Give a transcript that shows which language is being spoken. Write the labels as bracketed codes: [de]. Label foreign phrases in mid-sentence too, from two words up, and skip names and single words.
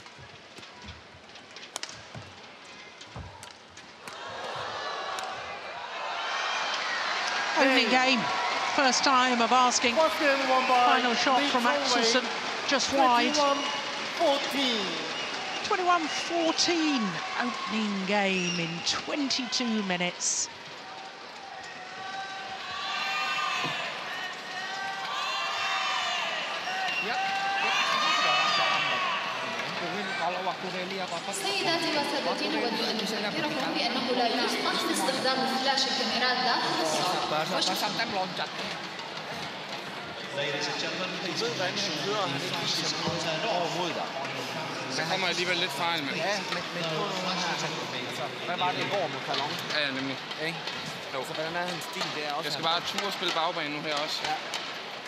[en] Opening game. First time of asking. Final shot from Axelsen, just wide. 21-14. Opening game in 22 minutes. [ar] سيداتي وسادتي نود أن نذكركم بأنه لا يسمح باستخدام فلاش الكاميرات داخل الصالة. [da] Der kommer alligevel lidt fejl, mand. Ja, men hvad var det i går mod Kalong? Ja, nemlig. Jo, så hvordan er hans stil der også? Jeg skal bare ture og spille bagbane nu her også.